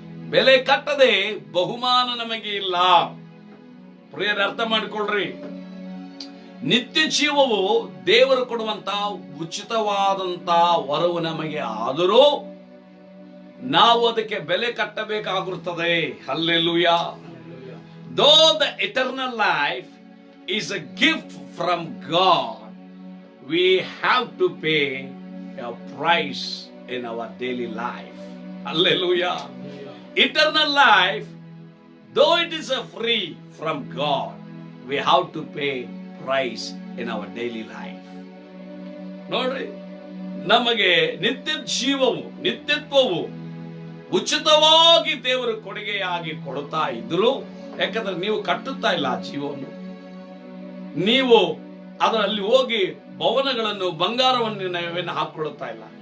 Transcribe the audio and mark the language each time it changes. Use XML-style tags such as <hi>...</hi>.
<kn>ಬೆಲೆ ಕಟ್ಟದೆ ಬಹುಮಾನ ನಮಗೆ ಇಲ್ಲ. ಪ್ರಿಯರೇ, ಅರ್ಥ ಮಾಡಿಕೊಳ್ಳ್ರಿ. ನಿತ್ಯ ಜೀವವು ದೇವರು ಕೊಡುವಂತ ಉಚಿತವಾದಂತ ವರವು ನಮಗೆ, ಆದರೂ ನಾವು ಅದಕ್ಕೆ ಬೆಲೆ ಕಟ್ಟಬೇಕಾಗುತ್ತದೆ. Hallelujah.</kn> <en>Though the eternal life is a gift from God, we have to pay a price in our daily life. Hallelujah. Eternal life, though it is a free from God, we have to pay price in our daily life.</en> <kn>ನೋಡ್ರಿ, ನಮಗೆ ನಿತ್ಯ ಜೀವವು, ನಿತ್ಯತ್ವವು ಉಚಿತವಾಗಿ ದೇವರು ಕೊಡುಗೆಯಾಗಿ ಕೊಡುತ್ತಾ ಇದ್ರು. ಯಾಕಂದ್ರೆ ನೀವು ಕಟ್ಟುತ್ತಾ ಇಲ್ಲ ಆ ಜೀವವನ್ನು. ನೀವು ಅದರಲ್ಲಿ ಹೋಗಿ ಭವನಗಳನ್ನು, ಬಂಗಾರವನ್ನು ಹಾಕೊಳ್ಳುತ್ತಾ ಇಲ್ಲ.</kn>